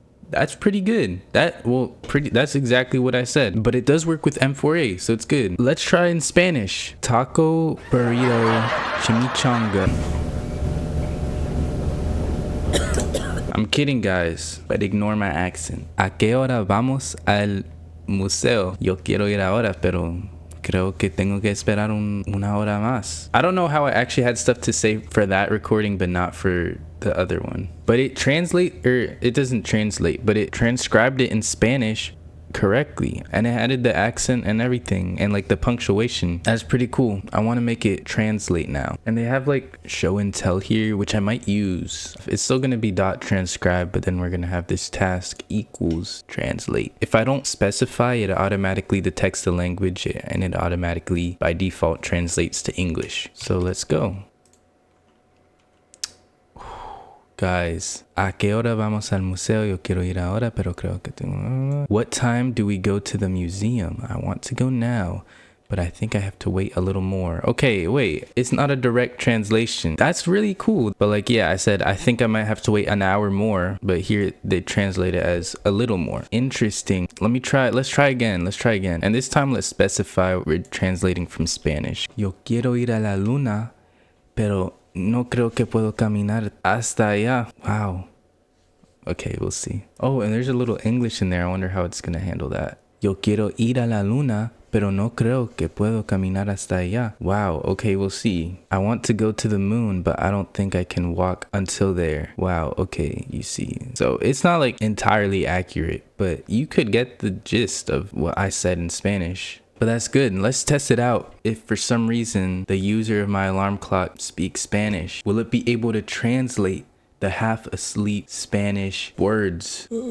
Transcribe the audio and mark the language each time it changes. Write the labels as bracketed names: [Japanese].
[English] That's pretty good. That's exactly what I said. But it does work with M4A, so it's good. Let's try in Spanish. Taco, burrito, chimichanga. I'm kidding, guys, but ignore my accent. [Spanish] ¿A qué hora vamos al museo? Yo quiero ir ahora, pero creo que tengo que esperar una hora más. [English] I don't know how I actually had stuff to say for that recording, but not for the other one. But it doesn't translate, but it transcribed it in Spanish correctly, and it added the accent and everything and like the punctuation. That's pretty cool. I want to make it translate now, and they have like show and tell here, which I might use. It's still going to be .transcribe, but then we're going to have this task equals translate. If I don't specify, it automatically detects the language and it automatically by default translates to English. So let's go. [Spanish] Guys, ¿a qué hora vamos al museo? Yo quiero ir ahora, pero creo que tengo... [English] What time do we go to the museum? I want to go now, but I think I have to wait a little more. Okay, wait, it's not a direct translation. That's really cool. But like, yeah, I said, I think I might have to wait an hour more, but here they translate it as a little more. Interesting. Let's try again. And this time let's specify we're translating from Spanish. [Spanish] Yo quiero ir a la luna, pero no creo que puedo caminar hasta allá. [English] Wow. Okay, we'll see. Oh, and there's a little English in there. I wonder how it's going to handle that. [Spanish] Yo quiero ir a la luna, pero no creo que puedo caminar hasta allá. [English] Wow. Okay, we'll see. I want to go to the moon, but I don't think I can walk until there. Wow. Okay, you see. So it's not like entirely accurate, but you could get the gist of what I said in Spanish. But that's good. Let's test it out. If for some reason the user of my alarm clock speaks Spanish, will it be able to translate the half asleep Spanish words?